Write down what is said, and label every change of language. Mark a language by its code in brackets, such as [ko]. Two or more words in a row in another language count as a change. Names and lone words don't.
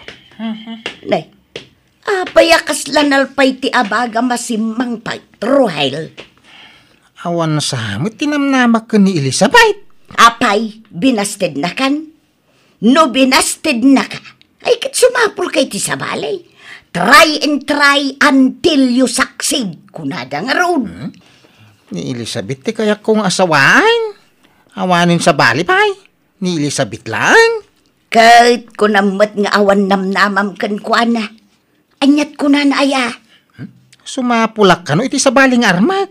[ilo] Nay, apaya kasla nalpay ti abaga masimang Rohel. Awan sa amit tinamnamak ka ni Elizabeth. Apay, binasted na kan? No binasted na ka, ay kat sumapul kay ti sabalay. [en] Try and try until you succeed. [ilo] Kunada nga roon. Ni Elizabeth ti kaya kong asawaan. Awanin sa bali pay. Ni Elizabeth lang. Kahit ko namat nga awan namnamam kan kuana. Anyat ko na aya. Sumapulak ka no iti sa baling armat.